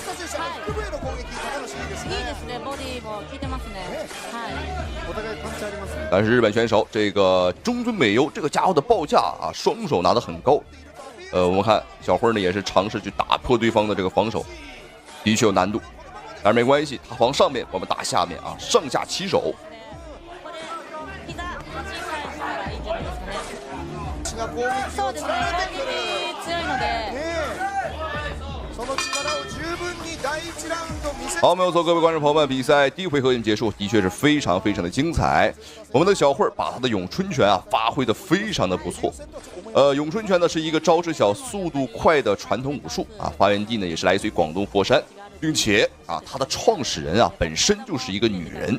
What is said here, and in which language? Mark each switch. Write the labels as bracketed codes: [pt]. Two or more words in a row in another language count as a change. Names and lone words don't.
[ja] 腹部への攻撃、高梨いいですね。いいですね、ボディも効いてますね。お互いパンチありますね。 [zh] 但是日本选手这个中村美优这个家伙的报价啊，双手拿得很高。我们看小辉呢也是尝试去打破对方的这个防守，的确有难度，但是没关系，他防上面，我们打下面啊，上下齐手。 [ja] そうですね、強いので。 [zh] 好，没有错，各位观众朋友们，比赛第一回合已经结束，的确是非常的精彩。我们的小慧把她的咏春拳啊发挥的非常的不错。咏春拳呢是一个招式小、速度快的传统武术啊，发源地呢也是来自于广东佛山，并且啊它的创始人啊本身就是一个女人。